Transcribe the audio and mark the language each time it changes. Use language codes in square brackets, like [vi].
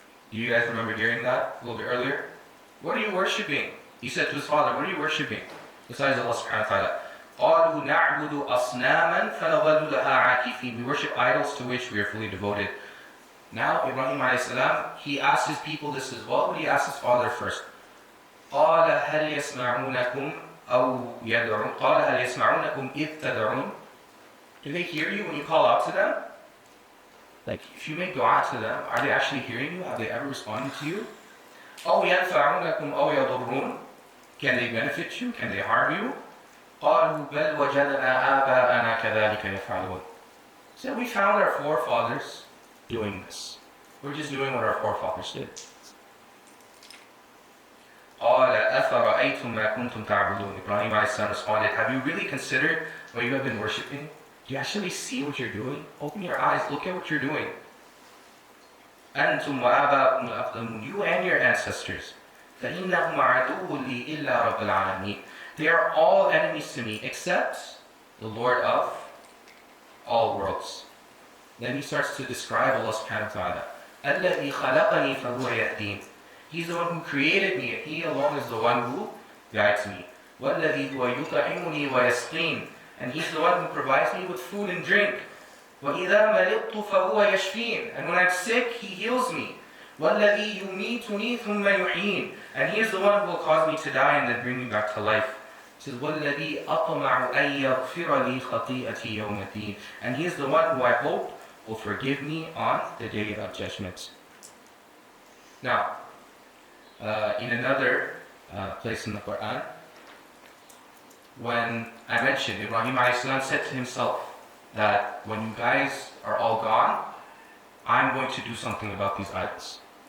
[en] Do you guys remember hearing that a little bit earlier? What are you worshipping? He said to his father, what are you worshipping? Besides Allah subhanahu wa ta'ala. [ar] قَالُوا نَعْبُدُ أَصْنَامًا فَنَظَلُّ لَهَا عَاكِفِينَ. [en] We worship idols to which we are fully devoted. Now, Ibrahim alayhi salam, he asked his people this as well, but he asked his father first. [ar] قال هل يسمعونكم أو يدعون قال هل يسمعونكم إذ تدعون. [en] Do they hear you when you call out to them? Like if you make dua to them, are they actually hearing you? Have they ever responded to you? [ar] أو ينفعونكم أو يضرون. [en] Can they benefit you? Can they harm you? [ar] قالوا بل وجدنا آباءنا كذلك يفعلون. [en] So we found our forefathers doing this. We're just doing what our forefathers did. [ar] قال أفرأيتم ما كنتم تعبدون. [en] Ibrahim responded, have you really considered what you have been worshipping? Do you actually see what you're doing? Open your eyes, look at what you're doing. [ar] أنتم وآباؤكم الأقدمون. [en] You and your ancestors. [ar] فإنهم عدو لي إلا رب العالمين. [en] They are all enemies to me except the Lord of all worlds. Then he starts to describe Allah subhanahu wa ta'ala. [ar] الذي خلقني فهو يهدين. [en] He's the one who created me, and He alone is the one who guides me. [ar] وَالَّذِي هُوَ يُطْعِمُنِي وَيَسْقِينِ. [en] And He's the one who provides me with food and drink. [ar] وَإِذَا مَرِضْتُ فَهُوَ يَشْفِينِ. [en] And when I'm sick, He heals me. [ar] وَالَّذِي يُمِيتُنِي ثُمَّ يُحْيِينِ. [en] And He is the one who will cause me to die and then bring me back to life. He says, [ar] وَالَّذِي أَطْمَعُ أَن يَغْفِرَ لِي خَطِيئَتِي يَوْمَ الدِّينِ. [en] And He is the one who I hope will forgive me on the day of judgment. Now, in another place in the Quran, when I mentioned Ibrahim a.s. said to himself that when you guys are all gone, I'm going to do something about these idols.